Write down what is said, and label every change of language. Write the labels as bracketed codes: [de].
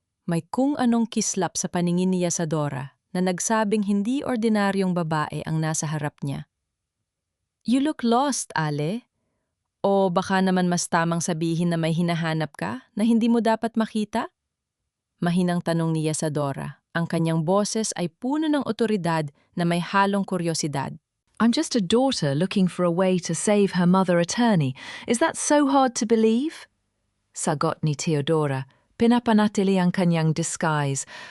[tl] May kung anong kislap sa paningin ni Isadora na nagsabing hindi ordinaryong babae ang nasa harap niya. [en] You look lost, [tl] Ale. O baka naman mas tamang sabihin na may hinahanap ka na hindi mo dapat makita? Mahinang tanong ni Isadora. Ang kanyang boses ay puno ng otoridad na may halong kuryosidad. [en] I'm just a daughter looking for a way to save her mother attorney. Is that so hard to believe? [tl] Sagot ni Teodora. Pinapanatili ang kanyang disguise.